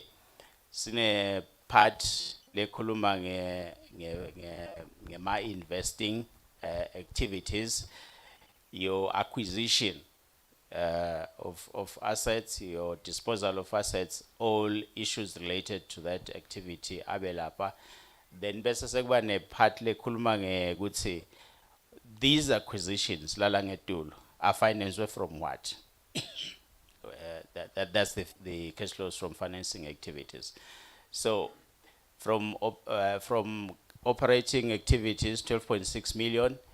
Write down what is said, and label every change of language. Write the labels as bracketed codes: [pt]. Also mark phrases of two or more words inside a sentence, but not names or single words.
[en] It's part lekhuluma my investing activities, your acquisition of assets, your disposal of assets, all issues related to that activity abelapa. Then [ss] bese sekuba ne [en] part [ss] lekhuluma ngekuthi [en] these acquisitions lalangetulo are financed from what? That's the cash flows from financing activities. So from operating activities, 12.6 million.